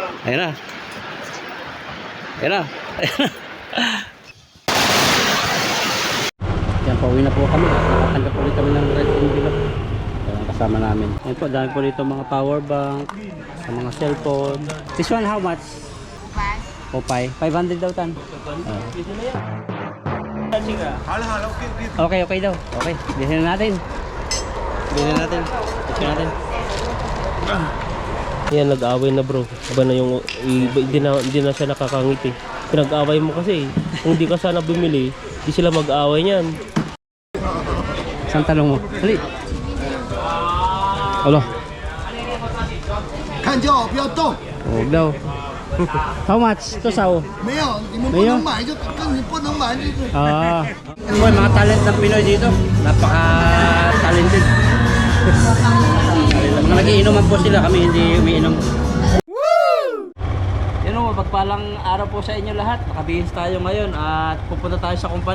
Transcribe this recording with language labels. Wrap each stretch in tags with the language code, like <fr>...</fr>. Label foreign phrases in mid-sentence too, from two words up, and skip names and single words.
<tl>Ayan na. Ayan na. Yan, pauwi na po kami. Nakatanggap ulit kami ng red envelope. Ayan, kasama namin. Ayan po, dami po dito mga power bank, sa mga cellphone.</tl> <en>This one how much? Popeye. 500 daw tan.</en> <tl>Okay, okay daw. Okay, bilhin na natin. Bilhin na natin. Bilhin natin. Yan, nag-aaway na bro. Iba na yung, hindi na siya nakakangiti. Pinag-aaway mo kasi. Kung di ka sana bumili, di sila mag-aaway niyan. Saan tanong mo? Dali. Alo.</tl> <zh>看就好，不要动。</zh> <tl>Huwag daw.</tl> <en>How much?</en> <tl>Ito sao?</tl> <zh>没有，你们不能买就跟你不能买就是。</zh> <tl>Ah. Boy, mga talent ng Pinoy dito. Napaka-talented. Mga nagiinuman po sila, kami hindi umiinom. Yan o, mapagpalang araw po sa inyo lahat. Nakabihis tayo ngayon at pupunta tayo sa kumpanya.</tl>